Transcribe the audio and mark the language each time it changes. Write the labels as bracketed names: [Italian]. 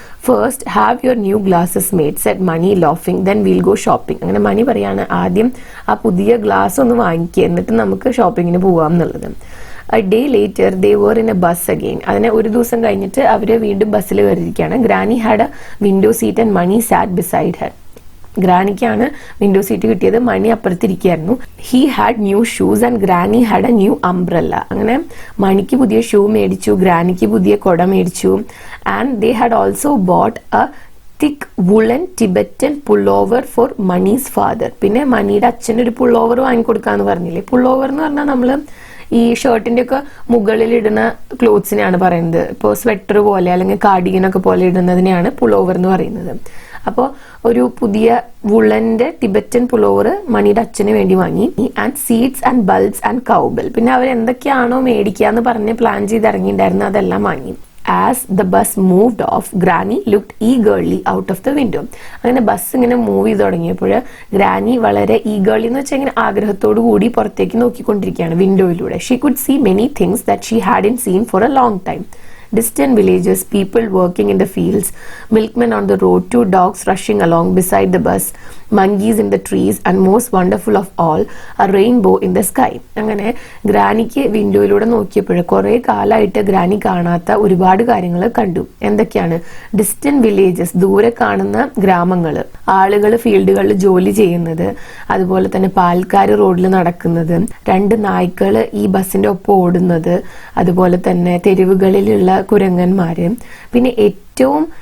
[English] "First, have your new glasses made," said Money, laughing. "Then we'll go shopping." [Malayalam] അങ്ങനെ മണി പറയാണ്, ആദ്യം ആ പുതിയ ഗ്ലാസ് ഒന്ന് വാങ്ങിക്കുക, എന്നിട്ട് നമുക്ക് ഷോപ്പിങ്ങിന് പോവാം എന്നുള്ളത്. [English] A day later, they were in a bus again. [Malayalam] അതിനെ ഒരു ദിവസം കഴിഞ്ഞിട്ട് അവർ വീണ്ടും ബസ്സിൽ കയറിയിരിക്കുകയാണ്. [English] Granny had a window seat and Money sat beside her. [Malayalam] ഗ്രാനിക്കാണ് window seat കിട്ടിയത്, മണി അപ്പുറത്തിരിക്കുകയായിരുന്നു. [English] "He had new shoes and Granny had a new umbrella." [Malayalam] അങ്ങനെ മണിക്ക് പുതിയ ഷൂ മേടിച്ചു, ഗ്രാനിക്ക് പുതിയ കുട മേടിച്ചു. [English] "And they had also bought a thick woolen Tibetan pullover for Money's father." [Malayalam] പിന്നെ മണിയുടെ അച്ഛനൊരു പുള്ളോവർ വാങ്ങിക്കൊടുക്കാന്ന് പറഞ്ഞില്ലേ. പുള്ളോവർ എന്ന് പറഞ്ഞാൽ നമ്മള് ഈ ഷർട്ടിന്റെ ഒക്കെ മുകളിൽ ഇടുന്ന ക്ലോത്ത്സിനെയാണ് പറയുന്നത്. ഇപ്പോൾ സ്വെറ്റർ പോലെ അല്ലെങ്കിൽ കാർഡിഗനൊക്കെ പോലെ ഇടുന്നതിനെയാണ് പുള്ളോവർ എന്ന് പറയുന്നത്. അപ്പോൾ ഒരു പുതിയ വുളന്റെ ടിബറ്റൻ പുലോവർ മണിയുടെ അച്ഛന് വേണ്ടി വാങ്ങി. [English] And seeds and bulbs and cowbell. [Malayalam] പിന്നെ അവർ എന്തൊക്കെയാണോ മേടിക്കാന്ന് പറഞ്ഞ് പ്ലാൻ ചെയ്ത് ഇറങ്ങിയിട്ടുണ്ടായിരുന്നു അതെല്ലാം വാങ്ങി. [English] As the bus moved off, Granny looked eagerly out of the window. [Malayalam] അങ്ങനെ ബസ് ഇങ്ങനെ മൂവ് ചെയ്ത് തുടങ്ങിയപ്പോൾ ഗ്രാനി വളരെ ഈഗർലി എന്ന് വെച്ചാൽ ഇങ്ങനെ ആഗ്രഹത്തോടു കൂടി പുറത്തേക്ക് നോക്കിക്കൊണ്ടിരിക്കുകയാണ് വിൻഡോയിലൂടെ. [English] She could see many things that she hadn't seen for a long time. Distant villages, people working in the fields, milkmen on the road, 2 dogs rushing along beside the bus, monkeys in the trees, and most wonderful of all, a rainbow in the sky. [Malayalam] അങ്ങനെ ഗ്രാനിക്ക് വിൻഡോയിലൂടെ നോക്കിയപ്പോൾ കുറെ കാലമായിട്ട് granny കാണാത്ത ഒരുപാട് കാര്യങ്ങൾ കണ്ടു. എന്തൊക്കെയാണ്? Distant villages, ദൂരെ കാണുന്ന ഗ്രാമങ്ങൾ, ആളുകൾ ഫീൽഡുകളിൽ ജോലി ചെയ്യുന്നത്, അതുപോലെ തന്നെ പാൽക്കാർ റോഡിൽ നടക്കുന്നത്, 2 നായ്ക്കൾ ഈ ബസ്സിന്റെ ഒപ്പം ഓടുന്നത്, അതുപോലെ തന്നെ തെരുവുകളിലുള്ള കുരങ്ങന്മാര്, പിന്നെ ഏറ്റവും